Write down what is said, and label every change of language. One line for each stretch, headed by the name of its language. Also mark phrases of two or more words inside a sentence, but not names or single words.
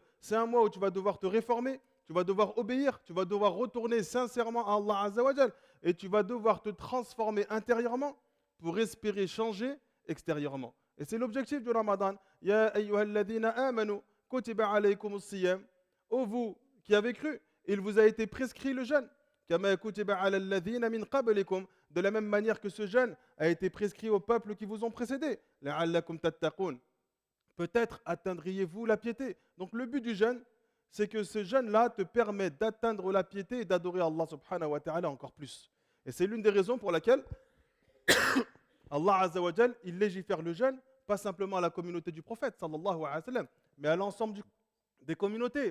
French: C'est un mois où tu vas devoir te réformer, tu vas devoir obéir, tu vas devoir retourner sincèrement à
Arabic: الله عز وجل
French: et tu vas devoir te transformer intérieurement pour espérer changer extérieurement. Et c'est l'objectif du Ramadan.
Arabic: يا أيها الذين آمنوا كتب عليكم الصيام.
French: Ô vous qui avez cru, il vous a été prescrit le jeûne.
Arabic: كما كتب على الذين من قبلكم.
French: De la même manière que ce jeûne a été prescrit aux peuples qui vous ont précédés.
Arabic: لعلكم تتقون.
French: Peut-être atteindriez-vous la piété. Donc le but du jeûne, c'est que ce jeûne-là te permet d'atteindre la piété et d'adorer Allah
Arabic: سبحانه وتعالى
French: encore plus. Et c'est l'une des raisons pour laquelle
Arabic: الله عز وجل,
French: il légifère le jeûne, pas simplement à la communauté du prophète,
Arabic: صلى الله عليه وسلم,
French: mais à l'ensemble des communautés.